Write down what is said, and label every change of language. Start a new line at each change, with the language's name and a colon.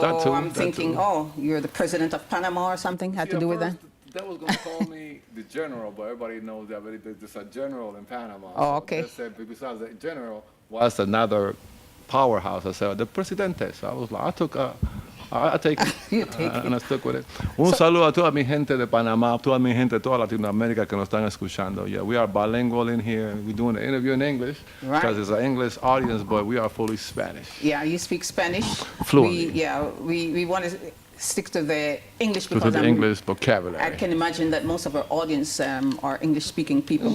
English: that too. I'm thinking, oh, you're the president of Panama or something, had to do with that? That was going to call me the general, but everybody knows that there's a general in Panama. Oh, okay. So they said, besides the general, was another powerhouse. I said, the Presidente. So I was like, I take it. You take And I stuck with it.
Spanish: Un saludo a toda mi gente de Panamá, toda mi gente de toda Latinoamérica que nos están escuchando.
English: Yeah, we are bilingual in here. We're doing the interview in English because it's an English audience, but we are fully Spanish. Yeah, you speak Spanish. Fluently. We want to stick to the English To because the English vocabulary. I can imagine that most of our audience are English-speaking people.